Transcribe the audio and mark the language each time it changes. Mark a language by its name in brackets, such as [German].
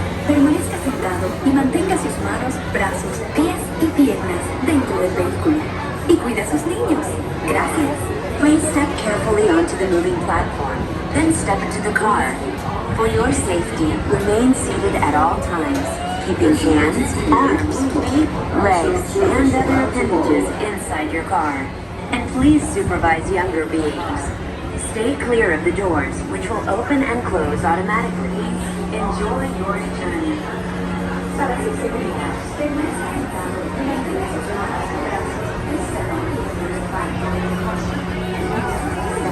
[Spanish] Permanezca sentado y mantenga sus manos, brazos, pies y piernas dentro del vehículo. Y cuida a sus niños. Gracias. [English] Please step carefully onto the moving platform, then step into the car. For your safety, remain seated at all times, keeping hands, arms, feet, legs, and other appendages inside your car. And please supervise younger beings. Stay clear of the doors, which will open and close automatically. Enjoy your journey. [Spanish] Para su seguridad, permanezca sentado y mantenga sus manos y brazos encerrados en el banco del coche.